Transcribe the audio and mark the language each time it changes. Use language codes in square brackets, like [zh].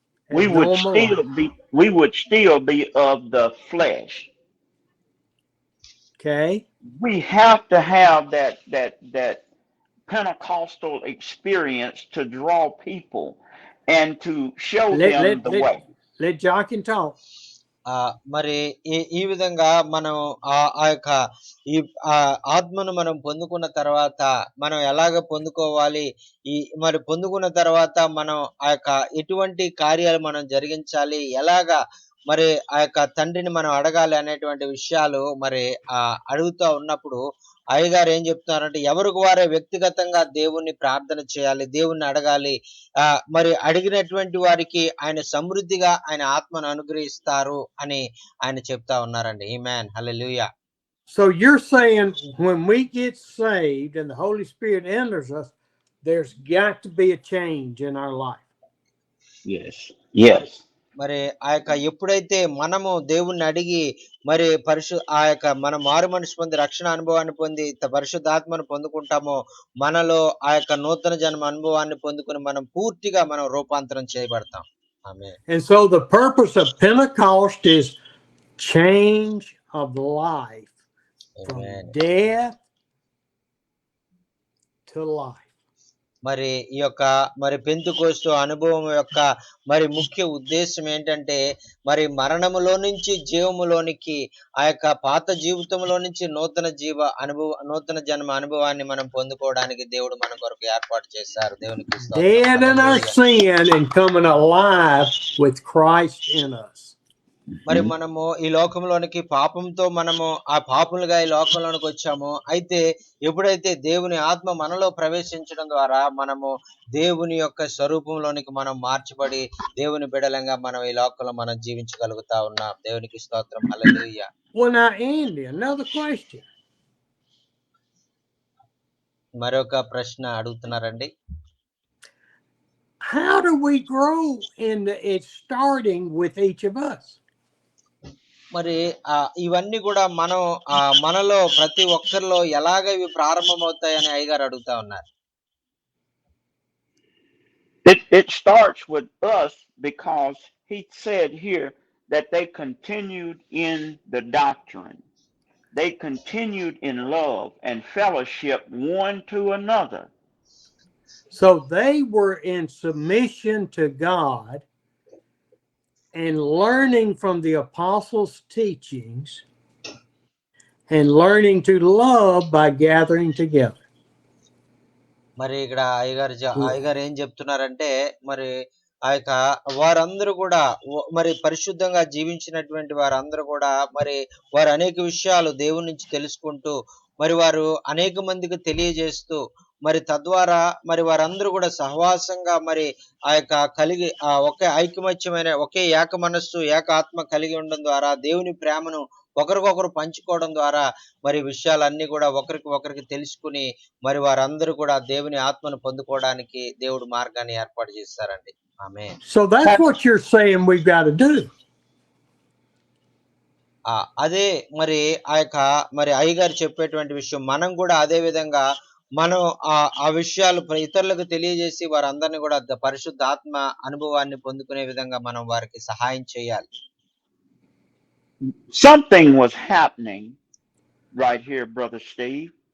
[en] We would still be of the flesh. Okay. We have to have that Pentecostal experience to draw people and to show them the way. Let Jochen talk. [te] మరి ఈ విధంగా మనం ఆ యొక్క ఈ ఆత్మను మనం పొందుకున్న తర్వాత మనం ఎలాగ పొందుకోవాలి, మరి పొందుకున్న తర్వాత మనం ఆ యొక్క ఎటువంటి కార్యాలు మనం జరిగించాలి, ఎలాగా మరి ఆ యొక్క తండ్రిని మనం అడగాలి అనేటువంటి విషయాలు మరి అడుగుతూ ఉన్నప్పుడు అయ్యగారు ఏం చెప్తున్నారంటే, ఎవరికి వారే వ్యక్తిగతంగా దేవుణ్ణి ప్రార్థన చేయాలి, దేవుణ్ణి అడగాలి. మరి అడిగినటువంటి వారికి ఆయన సమృద్ధిగా ఆయన ఆత్మను అనుగ్రహిస్తారు అని ఆయన చెప్తా ఉన్నారండి. ఆమేన్, హల్లెలూయా. [en] So you're saying when we get saved and the Holy Spirit enters us, there's got to be a change in our life. Yes. [te] మరి ఆ యొక్క ఎప్పుడైతే మనము దేవుణ్ణి అడిగి మరి ఆ యొక్క మన మారు మనసు పొంది రక్షణ అనుభవాన్ని పొంది పరిశుద్ధాత్మను పొందుకుంటామో, మనలో ఆ యొక్క నూతన జన్మ అనుభవాన్ని పొందుకుని మనం పూర్తిగా మనం రూపాంతరం చేయబడతాం. ఆమేన్. [en] And so the purpose of Pentecost is change of life. From death to life. [te] మరి ఈ యొక్క మరి పెంతెకోస్తు అనుభవం యొక్క మరి ముఖ్య ఉద్దేశం ఏంటంటే, మరి మరణములో నుంచి జీవములోనికి, ఆ యొక్క పాత జీవితంలో నుంచి నూతన జన్మ అనుభవాన్ని మనం పొందుకోవడానికి దేవుడు మన కొరకు ఏర్పాటు చేశారు. దేవునికి స్తోత్రం. [en] Dead in our sin and coming alive with Christ in us. [te] మరి మనము ఈ లోకంలోనికి పాపంతో మనము ఆ పాపులుగా ఈ లోకంలోనికి వచ్చాము. అయితే ఎప్పుడైతే దేవుని ఆత్మ మనలో ప్రవేశించడం ద్వారా మనము దేవుని యొక్క స్వరూపంలోనికి మనం మార్చబడి దేవుని బిడ్డలంగా మనం ఈ లోకంలో మనం జీవించగలుగుతా ఉన్నాం. దేవునికి స్తోత్రం, హల్లెలూయా. [en] Well, now Andy, another question. [te] మరొక ప్రశ్న అడుగుతున్నారండి. [en] How do we grow in it starting with each of us? [te] మరి ఇవన్నీ కూడా మనం మనలో ప్రతి ఒక్కరిలో ఎలాగ ఇవి ప్రారంభమవుతాయని అయ్యగారు అడుగుతా ఉన్నారు. [en] It starts with us because he said here that they continued in the doctrine. They continued in love and fellowship one to another. So they were in submission to God and learning from the apostles' teachings and learning to love by gathering together. [te] మరి ఇక్కడ అయ్యగారు ఏం చెప్తున్నారంటే, మరి ఆ యొక్క వారందరూ కూడా మరి పరిశుద్ధంగా జీవించినటువంటి వారందరూ కూడా మరి వారు అనేక విషయాలు దేవుని నుంచి తెలుసుకుంటూ మరి వారు అనేక మందికి తెలియజేస్తూ మరి తద్వారా మరి వారందరూ కూడా సహవాసంగా మరి ఆ యొక్క కలిగి ఒకే ఐకమత్యమైన ఒకే ఏక మనస్సు ఏక ఆత్మ కలిగి ఉండడం ద్వారా దేవుని ప్రేమను ఒకరికొకరు పంచుకోవడం ద్వారా మరి విషయాలన్నీ కూడా ఒకరికి తెలుసుకుని మరి వారందరూ కూడా దేవుని ఆత్మను పొందుకోవడానికి దేవుడు మార్గాన్ని ఏర్పాటు చేస్తారండి. ఆమేన్. [en] So that's what you're saying we've got to do. [te] అదే మరి ఆ యొక్క మరి అయ్యగారు చెప్పేటువంటి విషయం మనం కూడా అదే విధంగా మనం ఆ విషయాలు ఇతరులకు తెలియజేసి వారందరినీ కూడా పరిశుద్ధ ఆత్మ అనుభవాన్ని పొందుకునే విధంగా మనం వారికి సహాయం చేయాలి. [en] Something was happening right here, Brother Steve.